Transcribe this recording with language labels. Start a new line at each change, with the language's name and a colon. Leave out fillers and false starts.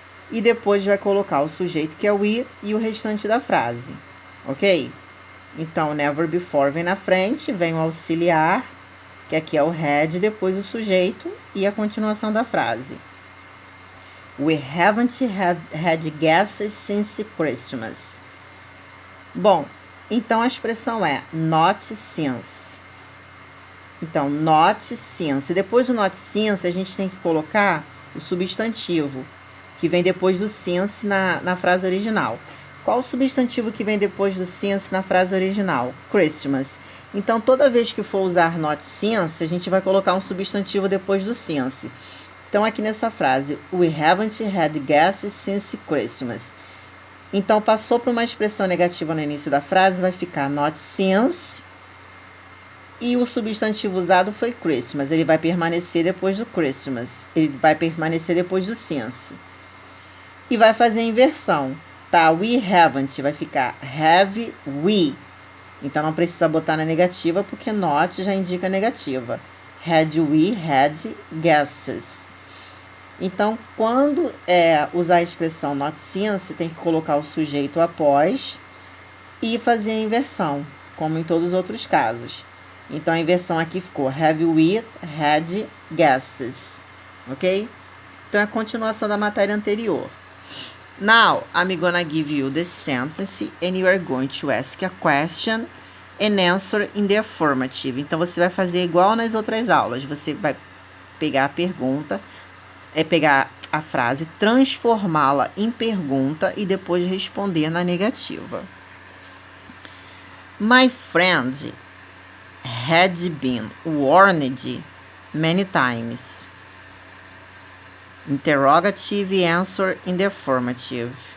Portuguese: E depois vai colocar o sujeito, que é we, e o restante da frase. Ok? Então, never before vem na frente, vem o auxiliar, que aqui é o had, depois o sujeito e a continuação da frase.
English: We haven't had guests since Christmas.
Portuguese: Bom, então a expressão é not since. Então, not since. Depois do not since, a gente tem que colocar o substantivo, que vem depois do since na frase original. Qual o substantivo que vem depois do since na frase original? Christmas. Então, toda vez que for usar not since, a gente vai colocar um substantivo depois do since. Então, aqui nessa frase,
English: we haven't had guests since Christmas.
Portuguese: Então, passou para uma expressão negativa no início da frase, vai ficar not since. E o substantivo usado foi Christmas. Ele vai permanecer depois do Christmas. Ele vai permanecer depois do since. E vai fazer a inversão.
English: Tá, we haven't
Portuguese: vai ficar
English: have we.
Portuguese: Então, não precisa botar na negativa, porque not já indica negativa.
English: Had we had guests.
Portuguese: Então, quando usar a expressão not since, tem que colocar o sujeito após e fazer a inversão, como em todos os outros casos. Então, a inversão aqui ficou
English: have we had guests.
Portuguese: Ok? Então, é a continuação da matéria anterior.
English: Now, I'm gonna give you the sentence and you are going to ask a question and answer in the affirmative.
Portuguese: Então, você vai fazer igual nas outras aulas. Você vai pegar a pergunta, pegar a frase, transformá-la em pergunta e depois responder na negativa.
English: My friend had been warned many times. Interrogative answer in the affirmative.